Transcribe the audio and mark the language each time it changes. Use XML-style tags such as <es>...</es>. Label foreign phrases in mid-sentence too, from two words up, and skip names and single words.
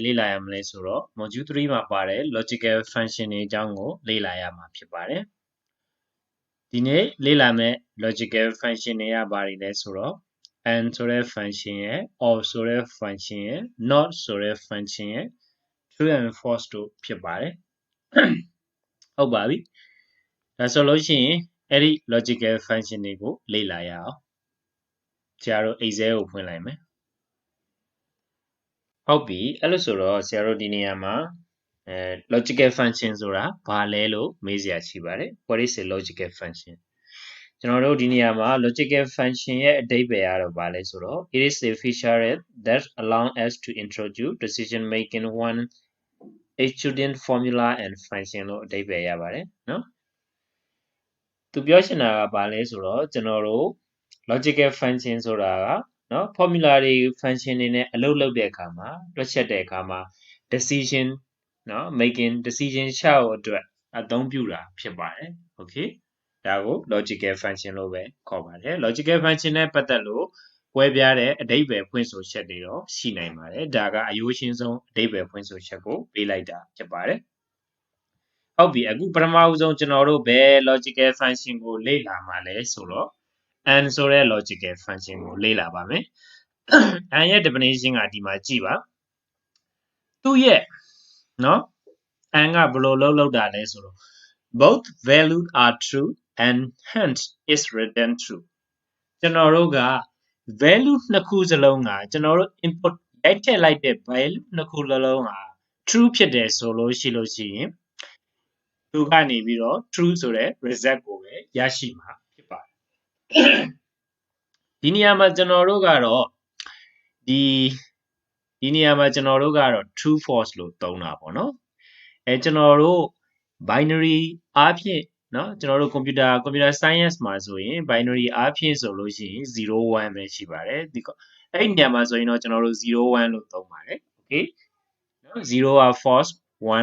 <my>လေ့လာရမလဲဆိုတော့ module 3မှာပါတဲ့</my> <en>logical function</en> <my>တွေအကြောင်းကိုလေ့လာရမှာဖြစ်ပါတယ်ဒီနေ့လေ့လာမယ့်</my> <en>logical function</en> <my>တွေကဘာတွေလဲဆိုတော့ and ဆိုတဲ့ function ရဲ့ or ဆိုတဲ့ function ရဲ့ not ဆိုတဲ့ function ရဲ့</my> <en>true and false</en> <my>တို့ဖြစ်ပါတယ်ဟုတ်ပါပြီဒါဆိုလို့ရှိရင်အဲ့ဒီ</my> <en>logical function</en> <my>တွေကိုလေ့လာရအောင်ဆရာတို့ Excel ကိုဖွင့်လိုက်မယ် ဟုတ်ပြီအဲ့လိုဆိုတော့ဆရာတို့ဒီနေရာမှာ</my> <en>logical function</en> <my>ဆိုတာဘာလဲလို့မေးစရာရှိပါတယ်</my> <en>What is a logical function</en> <my>ကျွန်တော်တို့ဒီနေရာမှာ</my> <en>logical function</en> <my>ရဲ့အဓိပ္ပာယ်ကတော့ဘာလဲဆိုတော့</my> <en>it is a feature that allow us to introduce decision making one student formula and function</en> <my>လို့အဓိပ္ပာယ်ရပါတယ်နော်သူ ပြောချင်တာကဘာလဲဆိုတော့ကျွန်တော်တို့</my> <en>logical function</en> <my>ဆိုတာကနော် formula တွေ function တွေနဲ့အလုပ်လုပ်တဲ့အခါမှာတွက်ချက်တဲ့အခါမှာ decision နော်</my> <en>making decision</en> <my>ရှာဖို့အတွက်အသုံးပြုတာဖြစ်ပါတယ် okay ဒါ ကို</my> <en>logical function</en> <my>လို့ပဲခေါ်ပါတယ်</my> <en>logical function</en> <my>နဲ့ပတ်သက်လို့ကွဲပြားတဲ့အဓိပ္ပာယ်ဖွင့်ဆိုချက်တွေတော့ရှိနိုင်ပါတယ်ဒါကအယိုးရှင်းဆုံးအဓိပ္ပာယ်ဖွင့်ဆို ချက်ကိုပေးလိုက်တာဖြစ်ပါတယ်ဟုတ်ပြီအခုပထမဦးဆုံးကျွန်တော်တို့ဘယ်</my> <en>logical function</en> <my>ကိုလေ့လာမှာလဲဆိုတော့ and ဆို တဲ့</my> <en>logical function</en> <my>ကိုလေ့လာပါမယ် and ရဲ့ definition ကဒီမှာကြည့်ပါသူ့ရဲ့နော် and ကဘယ်လိုလုပ်တာလဲဆိုတော့</my> <en>both values are true and hence is written true</en> <my>ကျွန်တော်တို့က value နှစ်ခုစလုံးကကျွန်တော်တို့ input ရိုက်ထည့်လိုက်တဲ့ value နှစ်ခုလုံးက true ဖြစ်တယ်ဆိုလို့ရှိရင်သူကနေပြီးတော့ true ဆိုတဲ့ result ကိုပဲရရှိမှာဖြစ်ပါတယ် ဒီနေရာမှာကျွန်တော်တို့ကတော့ဒီနေရာမှာကျွန်တော်တို့ကတော့</my> <en>true false</en> <my>လို့သုံးတာပေါ့နော်ကျွန်တော်တို့ binary အားဖြင့်နော်ကျွန်တော်တို့</my> <en>computer science</en> <my>မှာဆိုရင် binary အားဖြင့်ဆိုလို့ရှိရင်0 1ပဲရှိပါတယ်ဒီအဲ့ဒီနေရာမှာဆိုရင်တော့ကျွန်တော်တို့0 1လို့သုံးပါတယ် okay နော်0က false 1</my>